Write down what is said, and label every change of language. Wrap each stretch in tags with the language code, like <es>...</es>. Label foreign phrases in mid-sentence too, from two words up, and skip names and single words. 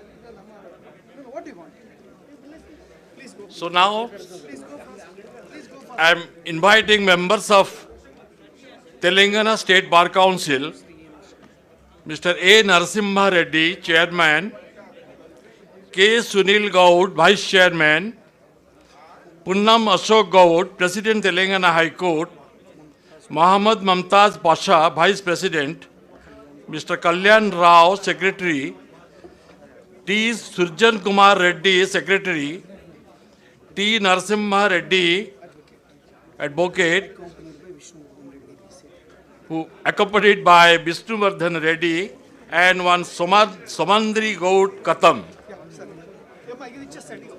<en>No, what do you want? Please go. So now Please go fast. Please go fast. I am inviting members of Telangana State Bar Council, Mr. A. Narasimha Reddy, Chairman, K. Sunil Gaud, Vice Chairman, Punnam Ashok Gaud, President Telangana High Court, Muhammad Mumtaz Pasha, Vice President, Mr. Kalyan Rao, Secretary, T. Surjan Kumar Reddy, Secretary, T. Narasimha Reddy, Advocate, who accompanied by Vishnuvardhan Reddy and one Somandri Gaud Katam. Yeah, sir. Yeah, I give just setting.</en>